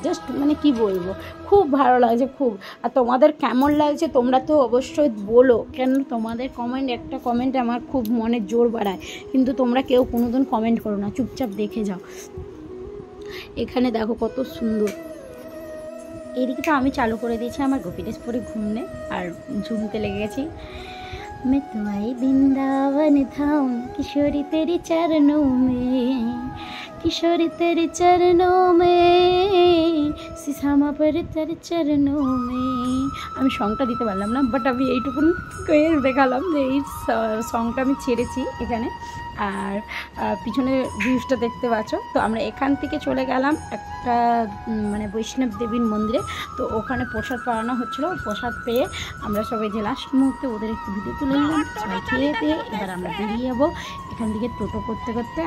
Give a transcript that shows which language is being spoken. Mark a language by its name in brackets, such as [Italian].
[Bangla] Just মানে কি বলবো, খুব ভালো লাগছে খুব। আর তোমাদের কেমন লাগছে তোমরা তো অবশ্যই বলো, কেন তোমাদের একটা কমেন্ট আমার খুব মনে জোর বাড়ায়। কিন্তু তোমরা কেউ কোনোদিন কমেন্ট করো না, চুপচাপ দেখে যাও। এখানে দেখো কত সুন্দর। এদিকে তো আমি চালু করে দিয়েছি আমার গোপী ড্রেস পরে ঘুমনে, আর ঝুমতে লেগে গেছি। [Hindi] मैं तुम्हारी वृंदावन धाम किशोरी तेरी चरणों में, किशोरी तेरे चरणों में, सीसामा पर तेरे चरणों में। [Bangla] আমি সংটা দিতে পারলাম না, বাট আমি এইটুকুন দেখালাম যে এই সংটা আমি ছেড়েছি এখানে। আর পিছনে ভিউজটা দেখতে পাচ্ছ। তো আমরা এখান থেকে চলে গেলাম একটা মানে বৈষ্ণব দেবীর মন্দিরে। তো ওখানে প্রসাদ পাওয়ানো হচ্ছিলো, প্রসাদ পেয়ে আমরা সবাই যে লাস্ট মুহূর্তে ওদের একটু ভিডিও তুলে নিলাম, সবাই খেয়ে দিয়ে এবার আমরা বেরিয়ে যাবো এখান থেকে টোটো করতে করতে।